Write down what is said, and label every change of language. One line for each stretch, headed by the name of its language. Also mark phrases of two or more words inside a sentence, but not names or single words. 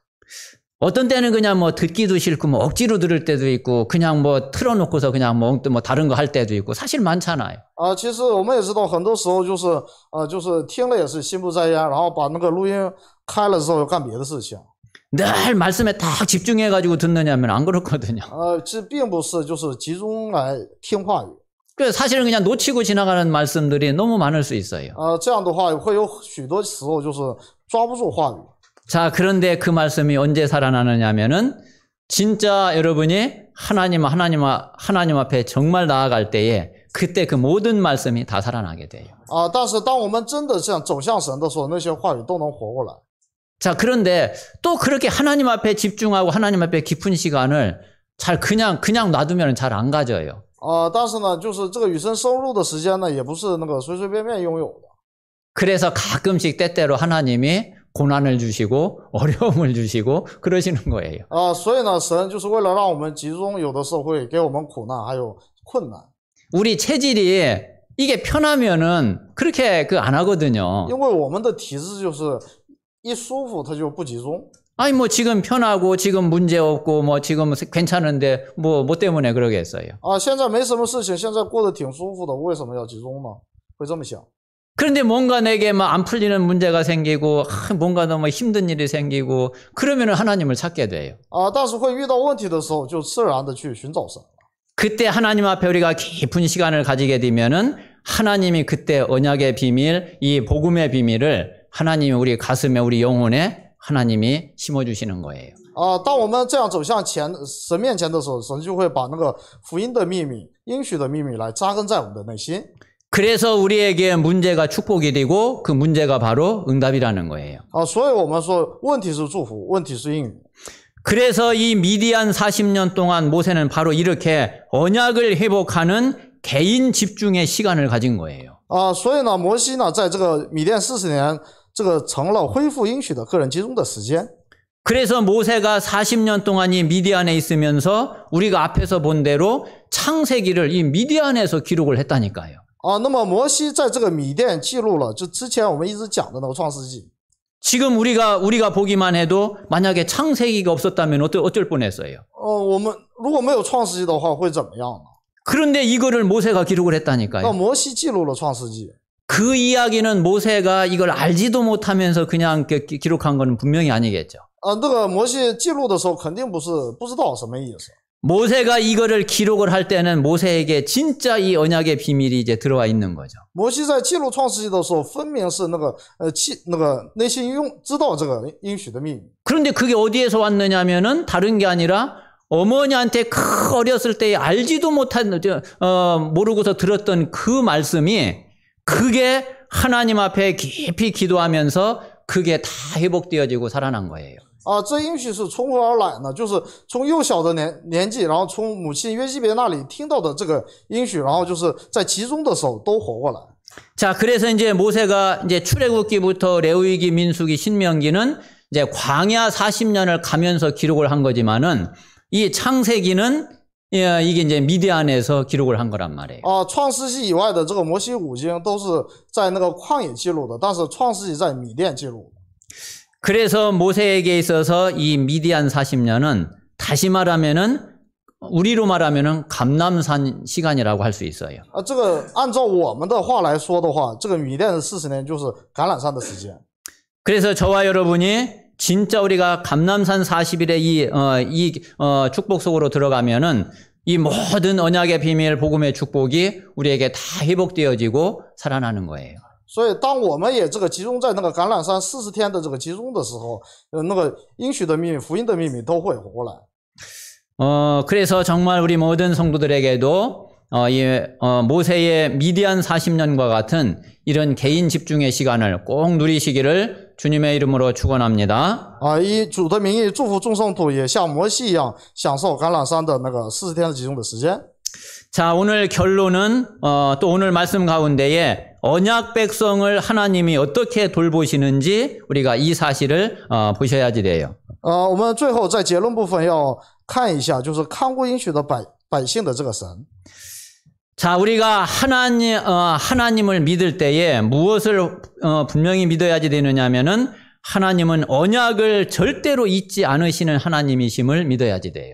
Korean: 어떤 때는 그냥 뭐 듣기도 싫고 뭐 억지로 들을 때도 있고 그냥 뭐 틀어놓고서 그냥 뭐 다른 거 할 때도 있고 사실 많잖아요.
Chinese: 其实我们也知道，很多时候就是听了也是心不在焉，然后把那个录音开了之后又干别的事情。
Korean: 늘 말씀에 딱 집중해가지고 듣느냐면 안 그렇거든요.
Chinese: 这并不是就是集中来听话语。
Korean: 그래서 사실은 그냥 놓치고 지나가는 말씀들이 너무 많을 수 있어요.
Chinese: 这样的话会有许多时候就是抓不住话语。
Korean: 자, 그런데 그 말씀이 언제 살아나느냐면은 진짜 여러분이 하나님 앞에 정말 나아갈 때에 그때 그 모든 말씀이 다 살아나게 돼요.
Chinese: 但是当我们真的这样走向神的时候，那些话语都能活过来。
Korean: 자, 그런데 또 그렇게 하나님 앞에 집중하고 하나님 앞에 깊은 시간을 잘 그냥 놔두면 잘 안 가져요.
Chinese: 但是呢，就是这个与神深入的时间呢，也不是那个随随便便拥有的。
Korean: 그래서 가끔씩 때때로 하나님이 고난을 주시고 어려움을 주시고 그러시는 거예요.
Chinese: 所以呢，神就是为了让我们集中，有的时候会给我们苦难，还有困难。
Korean: 우리 체질이 이게 편하면은 그렇게 안 하거든요.
Chinese: 因为我们的体质就是一舒服，它就不集中。
Korean: 아니 뭐 지금 편하고 지금 문제 없고 뭐 지금 괜찮은데 뭐 때문에 그러겠어요.
Chinese: 现在没什么事情，现在过得挺舒服的，为什么要集中呢？会这么想。
Korean: 그런데 뭔가 내게 막 안 풀리는 문제가 생기고 뭔가 너무 힘든 일이 생기고 그러면은 하나님을 찾게 돼요.
Chinese: 但是会遇到问题的时候，就自然的去寻找神。
Korean: 그때 하나님 앞에 우리가 깊은 시간을 가지게 되면은 하나님이 그때 언약의 비밀, 이 복음의 비밀을 하나님이 우리 가슴에 우리 영혼에 하나님이 심어주시는 거예요.
Chinese: 当我们这样走向神面前的时候，神就会把那个福音的秘密、应许的秘密来扎根在我们的内心。
Korean: 그래서 우리에게 문제가 축복이 되고 그 문제가 바로 응답이라는 거예요.
Chinese: 所以我们说问题是祝福，问题是应允。
Korean: 그래서 이 미디안 40년 동안 모세는 바로 이렇게 언약을 회복하는 개인 집중의 시간을 가진 거예요.
Chinese: 所以呢，摩西呢，在这个米甸40年，这个成了恢复应许的个人集中的时间。
Korean: 그래서 모세가 40년 동안 이 미디안에 있으면서 우리가 앞에서 본 대로 창세기를 이 미디안에서 기록을 했다니까요.
Chinese: 那么摩西在这个米甸记录了，就之前我们一直讲的那个创世纪。
Korean: 지금 우리가 보기만 해도 만약에 창세기가 없었다면 어쩔 뻔했어요.
Chinese: 我们如果没有创世纪的话会怎么样呢？
Korean: 그런데 이거를 모세가 기록을 했다니까요.
Chinese: 那摩西记录了创世纪。
Korean: 그 이야기는 모세가 이걸 알지도 못하면서 그냥 기록한 건 분명히 아니겠죠.
Chinese: 那个摩西记录的时候肯定不是不知道什么意思。
Korean: 모세가 이거를 기록을 할 때는 모세에게 진짜 이 언약의 비밀이 이제 들어와 있는 거죠.
Chinese: 摩西在记录创世纪的时候，分明是那个内心知道这个应许的秘密。
Korean: 그런데 그게 어디에서 왔느냐면은 다른 게 아니라 어머니한테 어렸을 때 알지도 못한 모르고서 들었던 그 말씀이 그게 하나님 앞에 깊이 기도하면서 그게 다 회복되어지고 살아난 거예요.
Chinese: 这应许是从何而来呢？就是从幼小的年纪，然后从母亲约基别那里听到的这个应许，然后就是在集中的时候都活过来。
Korean: 자, 그래서 이제 모세가 이제 출애굽기부터 레위기, 민수기, 신명기는 이제 광야 40년을 가면서 기록을 한 거지만은 이 창세기는 이게 이제 미디안에서 기록을 한 거란 말이에요.
Chinese: 创世纪以外的这个摩西五经都是在那个旷野记录的，但是创世纪在米甸记录。
Korean: 그래서 모세에게 있어서 이 미디안 40년은 다시 말하면은 우리로 말하면은 감람산 시간이라고 할 수 있어요.
Chinese: 这个按照我们的话来说的话，这个米甸的40年就是橄榄山的时间。
Korean: 그래서 저와 여러분이 진짜 우리가 감람산 40일의 이 축복 속으로 들어가면은 이 모든 언약의 비밀, 복음의 축복이 우리에게 다 회복되어지고 살아나는 거예요.
Chinese: 所以当我们也这个集中在那个橄榄山40天的这个集中的时候，那个应许的秘密、福音的秘密都会活过来。
Korean: 그래서 정말 우리 모든 성도들에게도 모세의 미디안 40년과 같은 이런 개인 집중의 시간을 꼭 누리시기를 주님의 이름으로 축원합니다.
Chinese: 以主的名义祝福众圣徒也像摩西一样享受橄榄山的那个40天的集中的时间。
Korean: 자, 오늘 결론은 또 오늘 말씀 가운데에 언약 백성을 하나님이 어떻게 돌보시는지 우리가 이 사실을 보셔야지 돼요.
Chinese: 我们最后在结论部分要看一下，就是看顾应许的百姓的这个神。
Korean: 자, 우리가 하나님을 믿을 때에 무엇을 분명히 믿어야지 되느냐면은 하나님은 언약을 절대로 잊지 않으시는 하나님이심을 믿어야지 돼요.